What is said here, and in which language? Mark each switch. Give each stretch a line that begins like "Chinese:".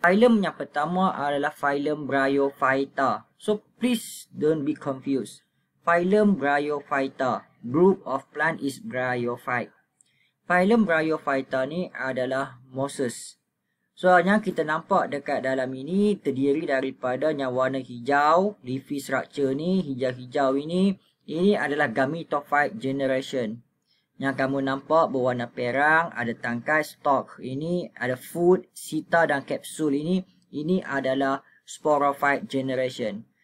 Malay: Phylum yang pertama adalah phylum Bryophyta.
English: So please don't be confused. Phylum Bryophyta. Group of plant is Bryophyte.
Malay: Phylum Bryophyta ni adalah mosses. So yang kita nampak dekat dalam ini terdiri daripada yang warna hijau,
English: leafy structure
Malay: ni, hijau-hijau ini adalah gametophyte generation. Yang kamu nampak berwarna perang, ada tangkai, stalk ini, ada food, sita dan kapsul ini adalah sporophyte generation.